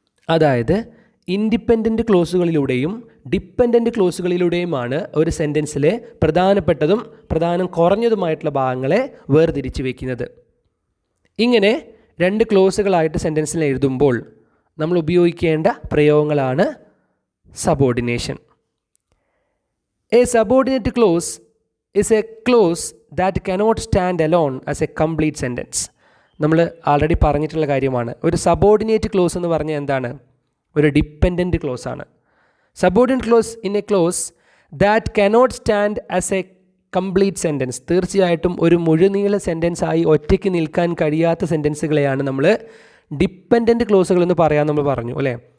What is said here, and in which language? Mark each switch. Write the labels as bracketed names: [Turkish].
[Malayalam] അതായത് independent ക്ലോസുകളിലൂടെയും dependent ക്ലോസുകളിലൂടെയുമാണ് ഒരു സെൻറ്റൻസിലെ പ്രധാനപ്പെട്ടതും പ്രധാനം കുറഞ്ഞതുമായിട്ടുള്ള ഭാഗങ്ങളെ വേർതിരിച്ച് വയ്ക്കുന്നത്. ഇങ്ങനെ രണ്ട് ക്ലോസുകളായിട്ട് സെൻറ്റൻസിൽ എഴുതുമ്പോൾ നമ്മൾ ഉപയോഗിക്കേണ്ട പ്രയോഗങ്ങളാണ് subordination. [English] A subordinate clause is a clause that cannot stand alone as a complete sentence. [Malayalam] നമ്മൾ ആൾറെഡി പറഞ്ഞിട്ടുള്ള കാര്യമാണ്. ഒരു സബോർഡിനേറ്റ് ക്ലോസ് എന്ന് പറഞ്ഞാൽ എന്താണ്? ഒരു ഡിപ്പെൻഡൻറ്റ് ക്ലോസ് ആണ്. [English] Subordinate clause in a clause that cannot stand as a complete sentence. [Malayalam] തീർച്ചയായിട്ടും ഒരു മുഴുനീള സെൻറ്റൻസായി ഒറ്റയ്ക്ക് നിൽക്കാൻ കഴിയാത്ത സെൻറ്റൻസുകളെയാണ് നമ്മൾ ഡിപ്പെൻഡൻറ്റ് ക്ലോസുകൾ എന്ന് പറയാൻ നമ്മൾ പറഞ്ഞു, അല്ലേ?